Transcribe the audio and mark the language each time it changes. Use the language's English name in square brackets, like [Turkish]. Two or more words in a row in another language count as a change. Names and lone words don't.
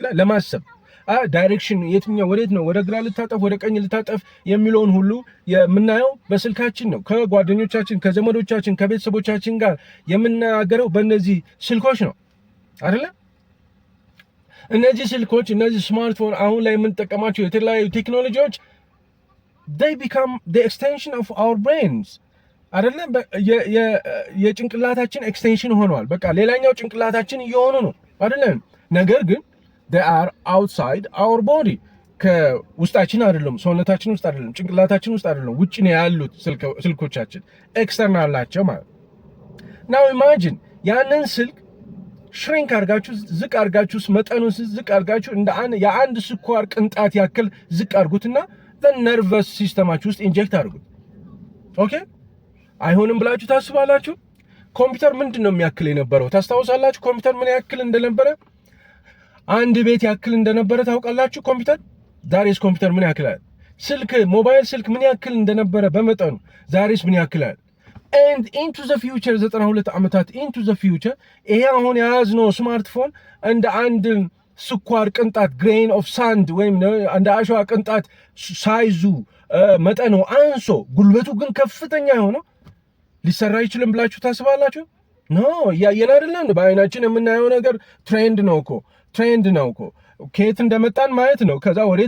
[Amharic] ለማሰብ ዳይሬክሽን የትኛው ወዴት ነው፣ ወደ ግራ ልታጠፍ ወደ ቀኝ ልታጠፍ የሚለውን ሁሉ የምናየው በስልካችን ነው። ከጓደኞቻችን ከዘመዶቻችን ከቤተሰቦቻችን ጋር የምናገረው በእነዚህ ስልኮች ነው አይደለ? እነዚህ ስልኮች እነዚህ ስማርትፎን አሁን ላይ የምንጠቀማቸው የተለያዩ ቴክኖሎጂዎች [English] they become the extension of our brains [Amharic] አይደለም? የጭንቅላታችን ኤክስቴንሽን ሆነዋል። በቃ ሌላኛው ጭንቅላታችን እየሆኑ ነው አይደለም? ነገር ግን [English] they are outside our body [Amharic] ከውስጣችን አይደለም፣ ሰውነታችን ውስጥ አይደለም፣ ጭንቅላታችን ውስጥ አይደለም፣ ውጭ ነው ያሉት ስልኮቻችን ኤክስተርናል ናቸው ማለት ነው። ኢማጂን ያንን ስልክ ሽሪንክ አድርጋችሁ ዝቅ አድርጋችሁ መጠኑን ዝቅ አድርጋችሁ እንደ የአንድ ስኳር ቅንጣት ያክል ዝቅ አድርጉትና [English] nervous system [Amharic] ውስጥ ኢንጀክት አድርጉት። ኦኬ አይሆንም ብላችሁ ታስባላችሁ? ኮምፒውተር ምንድን ነው የሚያክል የነበረው ታስታውሳላችሁ? ኮምፒውተር ምን ያክል እንደነበረ አንድ ቤት ያክል እንደነበረ ታውቃላችሁ? ኮምፒውተር ዛሬስ ኮምፒውተር ምን ያክላል? ስልክ ሞባይል ስልክ ምን ያክል እንደነበረ በመጠኑ ዛሬስ ምን ያክላል? [English] and into the future [Amharic] 92 ዓመታት [English] into the future [Amharic] ይሄ አሁን የያዝነው ስማርትፎን እንደ አንድ ስኳር ቅንጣት [English] grain of sand [Amharic] ወይም እንደ አሸዋ ቅንጣት ሳይዙ መጠኑ አንሶ ጉልበቱ ግን ከፍተኛ የሆነው ሊሰራ አይችልም ብላችሁ ታስባላችሁ? ኖ እያየን አይደለም። በአይናችን የምናየው ነገር ትሬንድ ነው እኮ ከየት እንደመጣን ማየት ነው። ከዛ ወዴት